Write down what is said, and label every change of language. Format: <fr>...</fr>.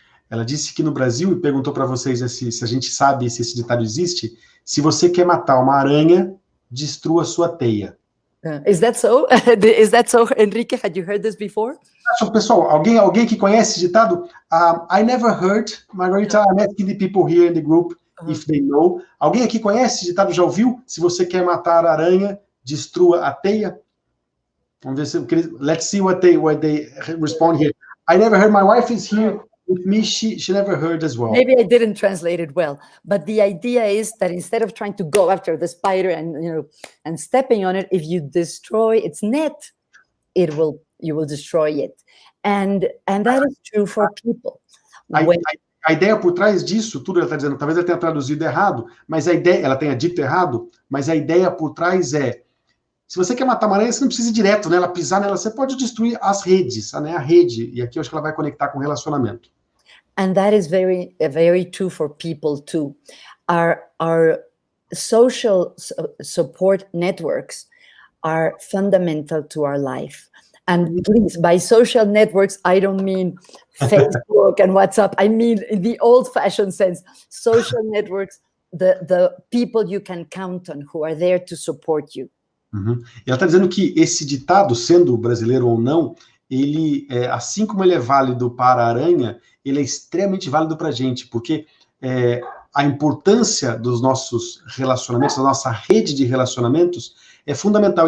<pt>Ela disse que no Brasil, e perguntou para vocês se a gente sabe se esse ditado existe, se você quer matar uma aranha, destrua sua teia.</pt> <en>Is that so? Is that so, Henrique? Had you heard this before?</en> <pt>Pessoal, alguém que conhece esse ditado?</pt> <en>I never heard, Margarita, I'm asking the people here in the group if they know.</en> <pt>Alguém aqui conhece esse ditado, já ouviu? Se você quer matar a aranha, destrua a teia. Vamos ver se...</pt> <en>Let's see what they respond here. I never heard, my wife is here with me, she never heard as well. Maybe I didn't translate it well, but the idea is that instead of trying to go after the spider and stepping on it, if you destroy its net, you will destroy it. And that is true for people.</en> <pt>A ideia por trás disso, tudo ela está dizendo, talvez ela tenha traduzido errado, mas a ideia, ela tenha dito errado, mas a ideia por trás é, se você quer matar uma aranha, você não precisa ir direto nela, pisar nela, você pode destruir as redes, né, a rede, e aqui eu acho que ela vai conectar com o relacionamento.</pt> <en>And that is very, very true for people too. Our social support networks are fundamental to our life. And please, by social networks, I don't mean Facebook and WhatsApp. I mean, in the old-fashioned sense, social networks, the people you can count on who are there to support you. Uhum.</en> <pt>Ela está dizendo que esse ditado, sendo brasileiro ou não, ele, assim como ele é válido para a aranha, ele é extremamente válido para a gente, porque a importância dos nossos relacionamentos, da nossa rede de relacionamentos, é fundamental.</pt>